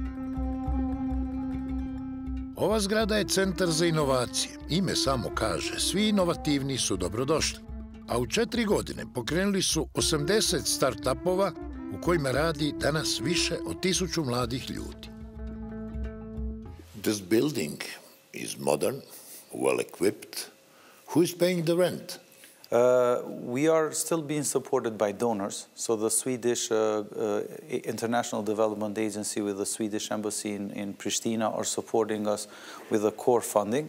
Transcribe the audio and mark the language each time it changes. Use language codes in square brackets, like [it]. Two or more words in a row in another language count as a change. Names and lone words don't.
[sr] Ova zgrada je centar za inovacije. Ime samo kaže, svi inovativni su dobrodošli. A u 4 godine pokrenuli su 80 start-upova u kojima radi danas više od 1000 mladih ljudi. [en] This building is modern, well equipped. Who is paying the rent? We are still being supported by donors. So the Swedish International Development Agency with the Swedish Embassy in Pristina are supporting us with the core funding.